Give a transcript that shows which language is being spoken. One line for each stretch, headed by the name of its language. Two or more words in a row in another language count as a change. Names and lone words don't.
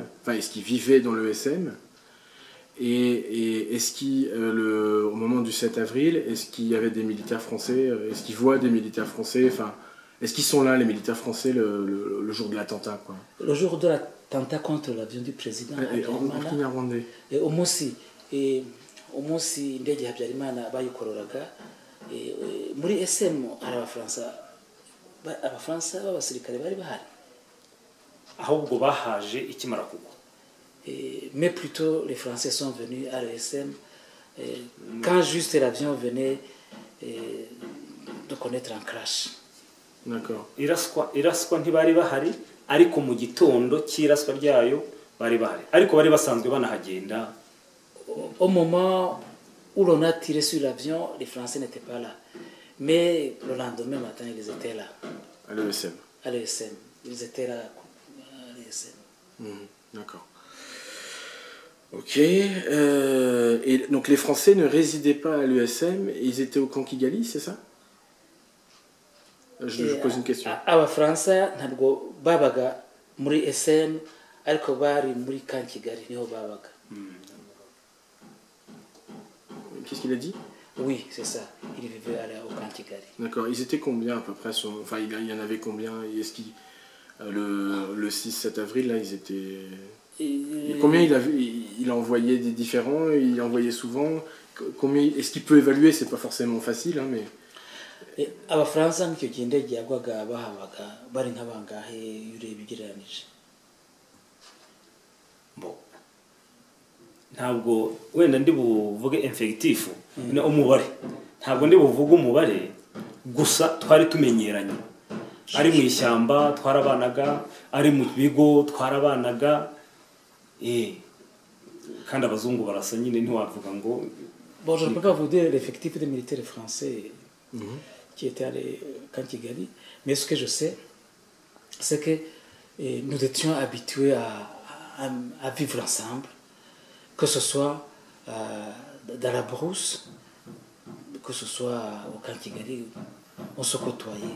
French: Enfin, est-ce qu'ils vivaient dans l'ESM? Et est-ce qu'au moment du 7 avril, est-ce qu'il y avait des militaires français? Est-ce qu'ils voient des militaires français? Enfin, est-ce qu'ils sont là, les militaires français, le jour de l'attentat, quoi? Le jour de l'attentat contre l'avion du président Habyarimana,
Kinyarwanda: umunsi indege ya Habyarimana bayikororaga, muri SM hari abafaransa b'abasirikare bari bahari, ahubwo bahaje ikimara kugwa.
French: Mais plutôt les Français sont venus à l'ESM quand juste l'avion venait de connaître un crash. D'accord.
Kinyarwanda: iraswa ntibari bahari, ariko mu gitondo cy'iraswa ryayo bari bahari, ariko bari basanzwe banahagenda.
French: Au moment où l'on a tiré sur l'avion, les Français n'étaient pas là. Mais le lendemain matin, ils étaient là. À l'ESM. À l'ESM. Ils étaient là à l'ESM. D'accord. Ok. Et donc les Français ne résidaient pas à l'ESM, ils étaient au camp Kigali, c'est ça? Je pose une question.
Kinyarwanda: Abafaransa ntabwo babaga muri SM, ariko bari muri camp Kigali niho babaga.
French: Qu'est-ce qu'il a dit? Oui, c'est ça. Ils vivaient au camp Kigali. D'accord. Ils étaient combien à peu près? Enfin, il y en avait combien? Est-ce qu'il le 6-7 avril, là, ils étaient... Combien il a envoyé des différents? Il envoyait souvent? Combien? Est-ce qu'il peut évaluer? C'est pas forcément facile, hein, mais...
Kinyarwanda: Abafaransa nicyo gihe indege yagwaga bahabaga bari nk'abangahe ureba ugereranije? Ntabwo wenda ndi buvuge effectif ni umubare, ntabwo ndi buvuge umubare, gusa twari tumenyeranye. Ari mu ishyamba twarabanaga, ari mu bigo twarabanaga, kandi abazungu barasa nyine ntiwavuga ngo.
French: Bon, je ne peux pas vous dire l'effectif des militaires français qui étaient allés à Kigali, mais ce que je sais, c'est que nous étions habitués à vivre ensemble, que ce soit dans la brousse, que ce soit au camp Kigali, on se côtoyait.